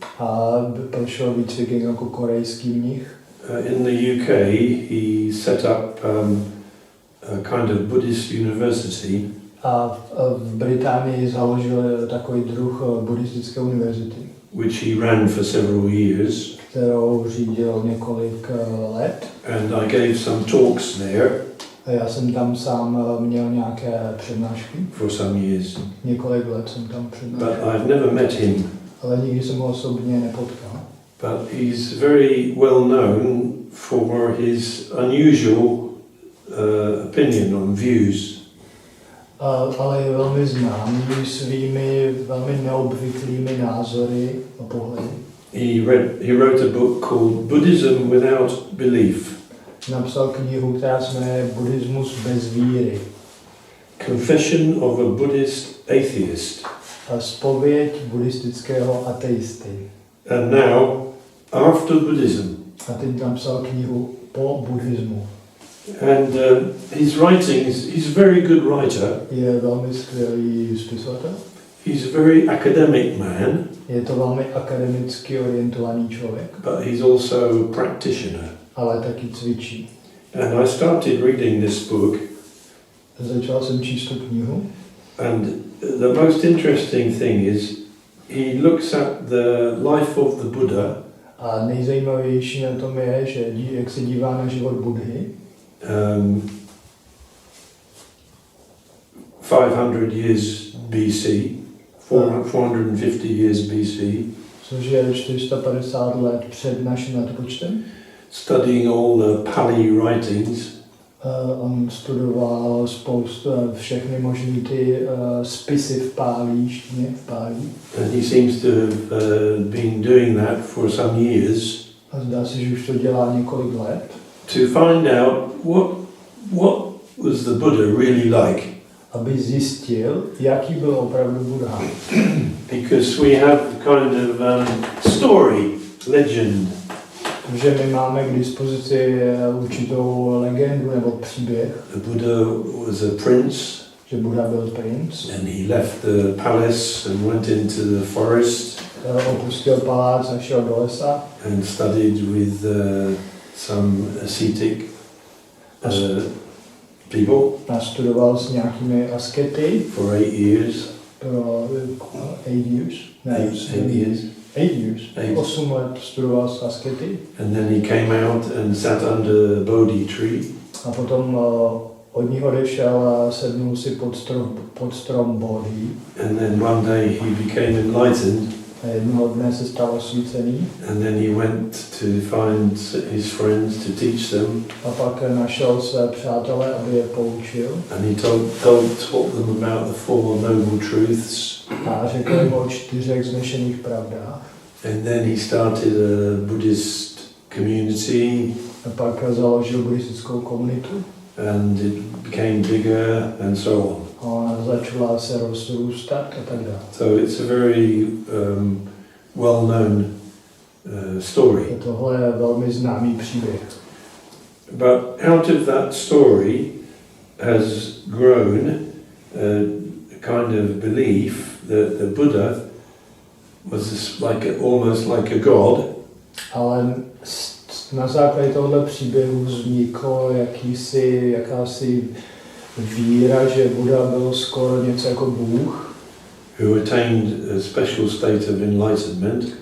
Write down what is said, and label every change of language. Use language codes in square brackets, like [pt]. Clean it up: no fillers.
[cs] a prošel výcvikem jako korejský mnich. [en] In the UK, he set up a kind of Buddhist university, [cs] A v Británii založil takový druh buddhistické univerzity, [en] which he ran for several years. [cs] kterou řídil několik let. [en] And I gave some talks there [cs] A já jsem tam sám měl nějaké přednášky. [en] for some years. [cs] Několik let jsem tam [en] But [cs] přednášel. [en] I've never met him. [cs] Ale nikdy jsem ho osobně nepotkal. [en] But he's very well known for his unusual opinion on views. [cs] Ale je velmi známý svými velmi neobvyklými názory a pohledy. [en] He wrote a book called Buddhism Without Belief, [cs] Napsal knihu, která se jmenuje Buddhismus bez víry. [en] Confession of a Buddhist Atheist. [cs] A zpověď buddhistického ateisty. [en] And now, after Buddhism. [cs] A teď napsal knihu po buddhismu. [en] And his writings, he's a very good writer. [cs] Je velmi skvělý spisovatel. [en] He's a very academic man, [cs] Je to velmi akademicky orientovaný člověk, [en] but he's also a practitioner. [cs] ale taky cvičí. [en] And I started reading this book, [cs] Začal jsem číst tu knihu [en] and the most interesting thing is he looks at the life of the Buddha [cs] a nejzajímavější na tom je, že jak se dívá na život Buddhy, [en] 500 years BC, 450 years BC, [cs] což je 450 let před naším letopočtem. [en] studying all the Pali writings, [cs] On studoval všechny možný ty spisy v pálíštině, v pálí. [en] and he seems to have been doing that for some years [cs] A zdá se, že už to dělá několik let. [en] to find out what was the Buddha really like. [cs] Aby zjistil, jaký byl opravdu Buddha. [en] Because we have kind of story, legend, [cs] Že my máme k dispozici určitou legendu nebo příběh, [en] the Buddha was a prince, [cs] že Buddha byl princ, [en] and he left the palace and went into the forest [cs] opustil palác a šel do lesa [en] and studied with some ascetic people [cs] a studoval s nějakými askety [en] for 8 years. [cs] pro [en] 8 years. [cs] Ne, [en] 8 years. 8 years. Eight. [cs] 8 let studoval s askety [en] And then he came out and sat under a Bodhi tree. [cs] a potom od nich odešel a sednul si pod strom Bodhi. [en] And then one day he became enlightened. [cs] A jednoho dne se stal osvícený [en] And then he went to find his friends to teach them. [cs] a pak našel své přátele, aby je poučil [en] And he taught them about the Four Noble Truths. [cs] a řekl jim o 4 vznešených pravdách. [en] And then he started a Buddhist community. [cs] A pak založil buddhistickou komunitu [en] And it became bigger and so on. [cs] a ona začala se rozrůstat a tak dále. [en] So it's a very well-known story. [cs] Tohle je velmi známý příběh. [en] But out of that story has grown a kind of belief that the Buddha was almost like a god. [cs] Ale na základě tohoto příběhu vzniklo jakási víra, že Buddha byl skoro něco jako Bůh, [en] who attained a special state of enlightenment